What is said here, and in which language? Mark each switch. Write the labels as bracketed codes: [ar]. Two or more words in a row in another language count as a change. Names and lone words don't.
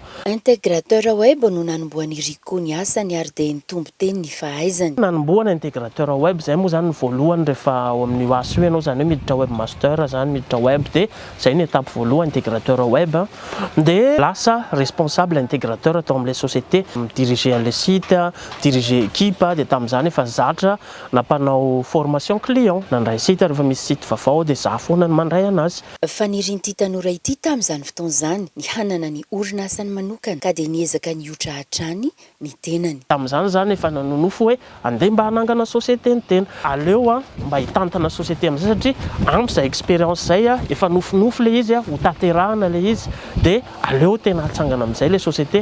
[fr] Intégrateur web [mg] no nanomboany Rico ny asany ary dia nitombo teny ny fahaizany. Nanomboana [fr] intégrateur web [mg] zay moa zany ny voalohany rehefa ao amin'ny oasy ianao zany hoe miditra webmaster zany miditra web dia zay ny étape voalohany [fr] intégrateur web [mg] dia lasa [fr] responsable intégrateur [mg] atao amin'ilay [fr] société diriger le site diriger équipe [mg] dia tamin'izany efa zatra nampanao [fr] formation client [mg] nandray site rehefa misy site vaovao dia za foana ny mandray anazy. Fanirian'ity tanora ity tamin'izany fotoana izany ny hanana ny orinasany manokana ka dia niezaka niotra hatrany ny tenany. Tamin'izany zany efa nanonofo hoe andeha mba hanangana société ny tena aleo mba hitantana société amin'izay satria ampy zay expérience zay efa nofinofo le izy ho tanterahana le izy dia aleo tena hatsangana amin'izay le société.